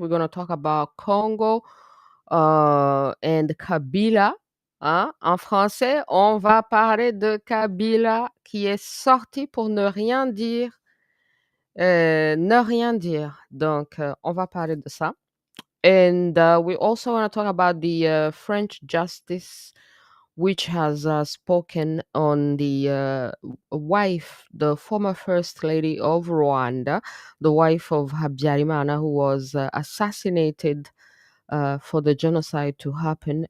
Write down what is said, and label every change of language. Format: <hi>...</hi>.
<en>We're gonna talk about Congo and Kabila. Hein?</en> <fr>En français, on va parler de Kabila qui est sorti pour ne rien dire. Ne rien dire. Donc, on va parler de ça.</fr> <en>And we also want to talk about the French justice, which has spoken on the wife, the former first lady of Rwanda, the wife of Habyarimana, who was assassinated for the genocide to happen.</en>